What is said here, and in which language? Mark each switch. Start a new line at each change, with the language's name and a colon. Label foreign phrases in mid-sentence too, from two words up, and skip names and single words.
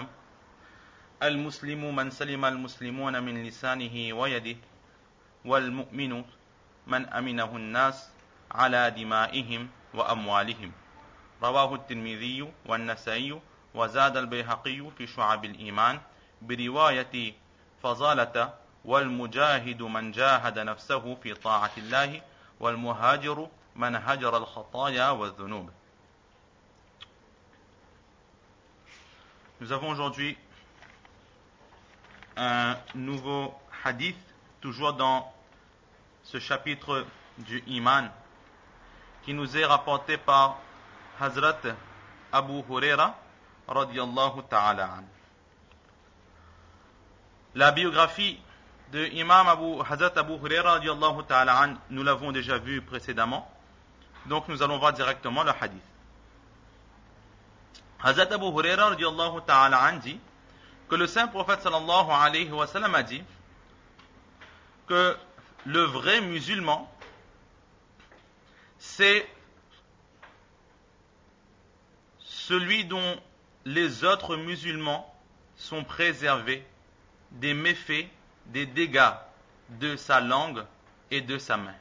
Arabic: المسلم من سلم المسلمون من لسانه ويده والمؤمن من أمنه الناس على دمائهم وأموالهم رواه الترمذي والنسائي وزاد البيهقي في شعب الإيمان برواية فضالة والمجاهد من جاهد نفسه في طاعة الله والمهاجر من هجر الخطايا والذنوب.
French: Nous avons aujourd'hui un nouveau hadith, toujours dans ce chapitre du Iman, qui nous est rapporté par Hazrat Abu Huraira
Arabic: رضي الله تعالى عن.
French: La biographie de Imam Hazrat Abu Huraira
Arabic: رضي الله تعالى عن,
French: nous l'avons déjà vu précédemment, donc nous allons voir directement le hadith. Hazrat Abu Huraira
Arabic: رضي الله تعالى عن
French: dit que le saint prophète
Arabic: صلى الله عليه وسلم
French: a dit que le vrai musulman, c'est celui dont les autres musulmans sont préservés des méfaits, des dégâts de sa langue et de sa main.